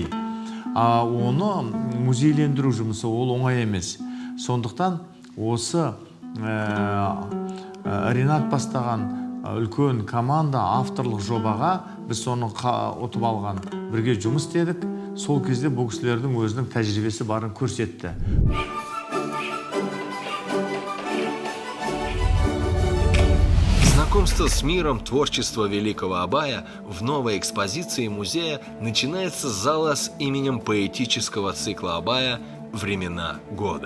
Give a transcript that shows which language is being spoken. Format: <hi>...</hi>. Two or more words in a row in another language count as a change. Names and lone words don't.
<kk>Оны музейлендіру жұмысы ол оңай емес. Сондықтан осы Ринат бастаған үлкен команда авторлық жобаға біз соны ұтып алған бірге жұмыс істедік. Сол кезде бұл кісілердің өзінің тәжірибесі барын көрсетті.</kk> <ru>Знакомство с миром творчества великого Абая в новой экспозиции музея начинается с зала с именем поэтического цикла Абая «Времена года».</ru>